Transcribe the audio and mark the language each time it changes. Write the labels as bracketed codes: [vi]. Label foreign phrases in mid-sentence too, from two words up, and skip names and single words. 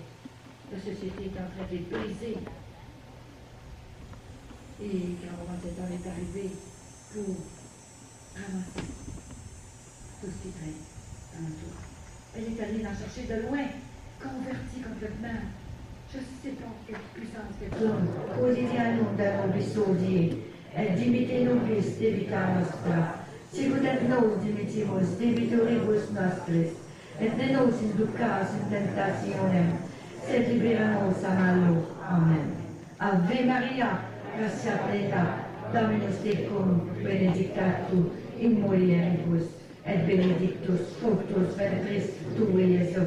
[fr] La société est en train de les briser. Et quand on est arrivé pour ramasser tout ce qui traîne dans la tour. Elle est allée en chercher de loin, convertie complètement. Je ne sais pas quelle puissance qu'elle a. [la] Quotidiano da nobis odie, et dimite nobis debita nostra, sicut et nos dimitimus debitoribus nostris, et ne nos inducas in tentationem, sed libera nos a malo. Amen. Ave Maria, gratia plena, Dominus tecum, benedicta tu in mulieribus, et benedictus fructus ventris tui, Iesus.